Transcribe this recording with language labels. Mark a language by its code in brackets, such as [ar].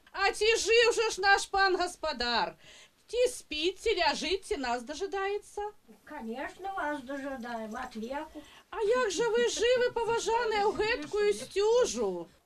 [be] А ці жыў жа ж наш пан гаспадар? Ці спіць, ці ляжыць, ці нас дожидаецца? [ru] Конечно, вас дожидаем от веку. [be] А як жа вы жывы, паважаныя, ў гэткую сцюжу?